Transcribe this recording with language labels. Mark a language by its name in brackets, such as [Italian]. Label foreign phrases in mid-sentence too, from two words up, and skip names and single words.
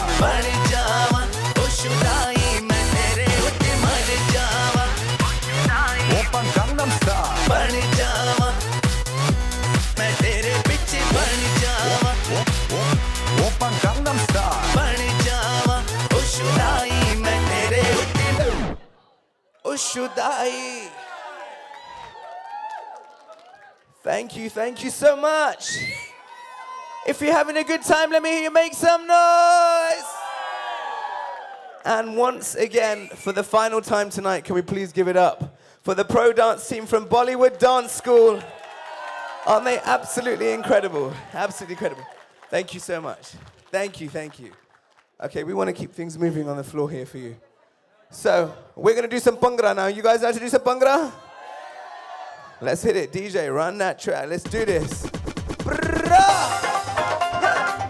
[Punjabi] ਬਣ ਜਾਵਾਂ ਓ ਖ਼ੁਦਾਈ ਮੈਂ ਤੇਰੇ ਉੱਤੇ ਮਰ ਜਾਵਾਂ [Korean] 오빤 강남스타일 [Punjabi] ਬਣ ਜਾਵਾਂ ਮੈਂ ਤੇਰੇ ਪਿੱਛੇ ਬਣ ਜਾਵਾਂ [Korean] 오빤 강남스타일 [Punjabi] ਬਣ ਜਾਵਾਂ ਓ ਖ਼ੁਦਾਈ ਮੈਂ ਤੇਰੇ ਉੱਤੇ [English] Oh, Shudai. Thank you so much. If you're having a good time, let me hear you make some noise. And once again, for the final time tonight, can we please give it up for the pro dance team from Bollywood Dance School? Aren't they absolutely incredible? Absolutely incredible. Thank you so much. Thank you. Okay, we want to keep things moving on the floor here for you. So, we're going to do some Bhangra now. You guys know how to do some Bhangra? Let's hit it. DJ, run that track. Let's do this. Brrrah!